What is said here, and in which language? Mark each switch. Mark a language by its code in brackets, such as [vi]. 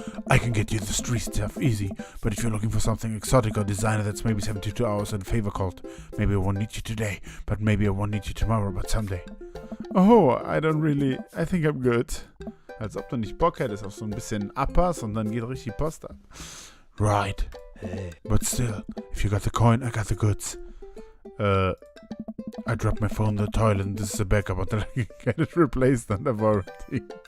[en] I can get you the street stuff easy, but if you're looking for something exotic or designer that's maybe 72 hours in favor called, maybe I won't need you today, but maybe I won't need you tomorrow, but someday. Oh, I think I'm good. [de] Als ob du nicht Bock hättest auf so ein bisschen Uppers und dann geht richtig Post ab. [en] Right. Hey. But still, if you got the coin, I got the goods. I dropped my phone in the toilet and this is a backup until I can get it replaced under warranty.